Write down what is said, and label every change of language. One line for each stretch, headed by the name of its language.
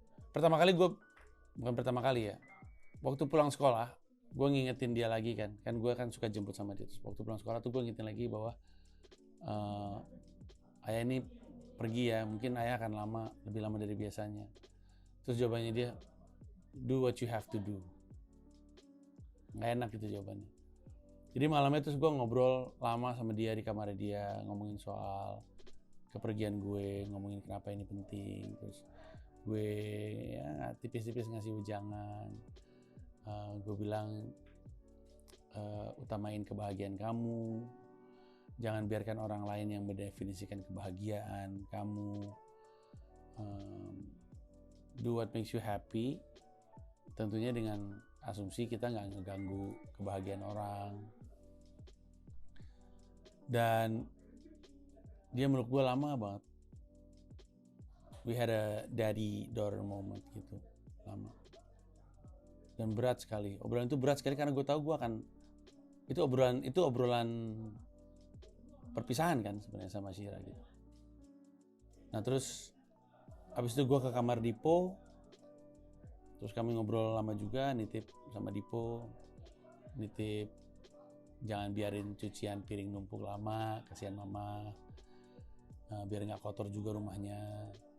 Indonesian: Bukan pertama kali ya. Waktu pulang sekolah, gue ngingetin dia lagi kan. Kan gue kan suka jemput sama dia. Terus waktu pulang sekolah tuh gue ngingetin lagi bahwa ayah ini pergi ya. Mungkin ayah akan lebih lama dari biasanya. Terus jawabannya dia,
English: do what you have to do.
Indonesian: Nggak enak itu jawabannya. Jadi malamnya terus gue ngobrol lama sama dia di kamar dia. Ngomongin soal kepergian gue, ngomongin kenapa ini penting, terus gue ya tipis-tipis ngasih ujangan. Gue bilang utamain kebahagiaan kamu, jangan biarkan orang lain yang mendefinisikan kebahagiaan kamu.
English: Do what makes you happy,
Indonesian: tentunya dengan asumsi kita nggak ngeganggu kebahagiaan orang. Dan dia meluk gue lama banget.
English: We had a daddy-daughter moment
Indonesian: gitu, lama. dan berat sekali. Obrolan itu berat sekali karena gue tahu gue akan itu obrolan perpisahan kan sebenarnya sama Syira gitu. Nah terus habis itu gue ke kamar Dipo, terus kami ngobrol lama juga, nitip sama Dipo, nitip jangan biarin cucian piring numpuk lama, kasihan mama, biar nggak kotor juga rumahnya.